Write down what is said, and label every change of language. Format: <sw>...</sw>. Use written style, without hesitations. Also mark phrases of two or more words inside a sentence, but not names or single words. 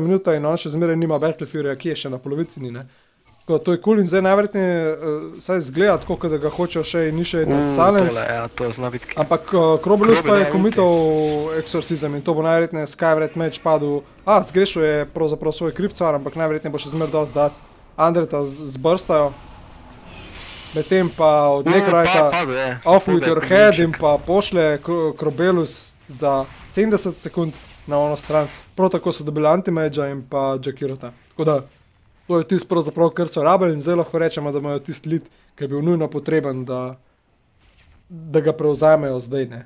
<sl>minuta in on še zmeraj nima Battle Furyja, ki je še na polovici ni, ne? Tako da to je cool in zdaj najverjetneje saj zgleda tako, da ga hočejo še in ni še tak silence. Tole, ja, to zna biti kill. Ampak Krobelus pa je committal Exorcism in to bo najverjetneje Skywrath Mage padel. Zgrešil je pravzaprav svoj kripcar, ampak najverjetneje bo še zmeraj dosti dat. Andreta zbrstajo. Medtem pa od Necrita</sl> <en>off with your head</en> <sl>in pa pošle Krobelus za 70 sekund na ono stran. Prav tako so dobili anti-magea in pa Jakirota. Tako da, to je tisto pravzaprav, kar so rabili in zdaj lahko rečemo, da imajo tisti lead, ki je bil nujno potreben, da ga prevzamejo zdaj, ne.</sl>